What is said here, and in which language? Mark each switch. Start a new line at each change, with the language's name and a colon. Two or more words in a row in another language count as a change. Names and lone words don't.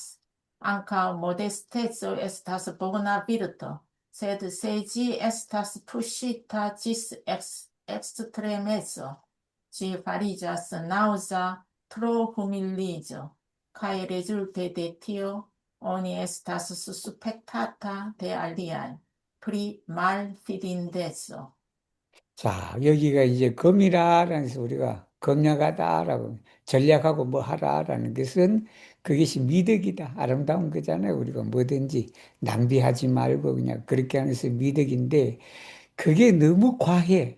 Esperanto: Ankaŭ modesteco estas bona virto, sed se ĝi estas puŝita ĝis ekstremeco, ĝi fariĝas naŭza tro humiliĝo, kaj rezulte de tio oni estas suspektata de aliaj pri malfidindeco.
Korean: 자, 여기가 이제 검이라라는 해서 우리가 검약하다라고 전략하고 뭐 하라라는 것은 그것이 미덕이다. 아름다운 거잖아요. 우리가 뭐든지 낭비하지 말고 그냥 그렇게 하는 것이 미덕인데 그게 너무 과해.